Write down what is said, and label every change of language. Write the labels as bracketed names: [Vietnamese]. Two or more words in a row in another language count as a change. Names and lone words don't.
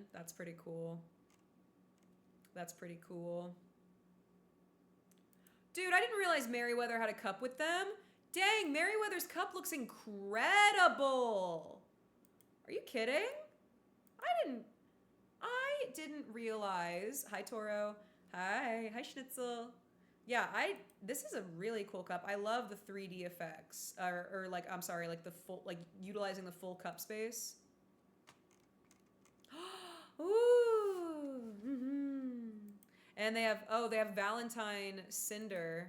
[English] That's pretty cool. That's pretty cool. Dude, I didn't realize Merryweather had a cup with them. Dang, Merryweather's cup looks incredible. Are you kidding? I didn't realize. Hi, Toro. Hi Schnitzel. Yeah, this is a really cool cup. I love the 3D effects, or like, I'm sorry, like the full, like utilizing the full cup space. Ooh. Mm-hmm. And they have Valentine Cinder.